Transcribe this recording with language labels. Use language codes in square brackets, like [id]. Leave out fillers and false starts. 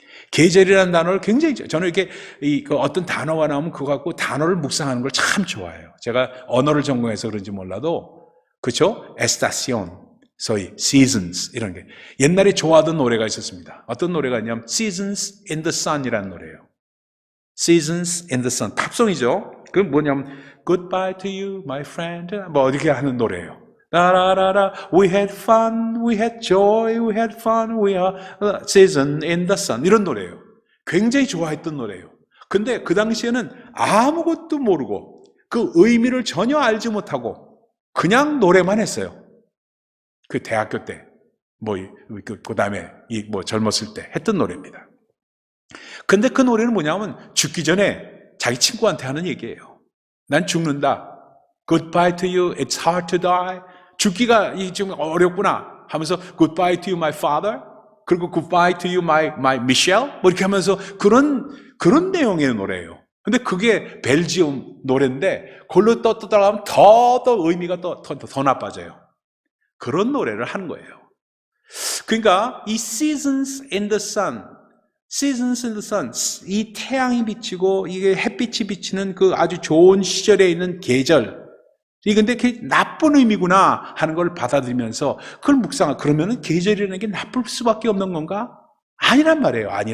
[ko] 계절이라는 단어를 굉장히, 저는 이렇게 어떤 단어가 나오면 그거 갖고 단어를 묵상하는 걸 참 좋아해요. 제가 언어를 전공해서 그런지 몰라도, 그렇죠? 에스타시온, 소위 seasons, 이런 게 옛날에 좋아하던 노래가 있었습니다. 어떤 노래가 있냐면 Seasons in the Sun이라는 노래예요. Seasons in the Sun, 팝송이죠. 그건 뭐냐면 Goodbye to you, my friend, 뭐 이렇게 하는 노래예요. [en] 라라라라, we had fun, we had joy, we had fun, we are season in the sun, 이런 노래예요. [ko] 굉장히 좋아했던 노래예요. 근데 그 당시에는 아무것도 모르고 그 의미를 전혀 알지 못하고 그냥 노래만 했어요. 그 대학교 때, 그 다음에 젊었을 때 했던 노래입니다. 근데 그 노래는 뭐냐면 죽기 전에 자기 친구한테 하는 얘기예요. 난 죽는다. [en] Goodbye to you, it's hard to die. 죽기가 지금 어렵구나 하면서 Goodbye to you, my father. 그리고 Goodbye to you, my Michelle. [ko] 뭐 이렇게 하면서 그런 내용의 노래예요. 근데 그게 벨지움 노래인데, 그걸로 떠나가면 더 의미가 더 나빠져요. 그런 노래를 하는 거예요. 그러니까 이 Seasons in the Sun, Seasons in the Sun, 이 태양이 비치고 이게 햇빛이 비치는 그 아주 좋은 시절에 있는 계절, 근데 그게 나쁜 의미구나 하는 걸 받아들이면서 그걸 묵상하고, 그러면은 계절이라는 게 나쁠 수밖에 없는 건가? 아니란 말이에요.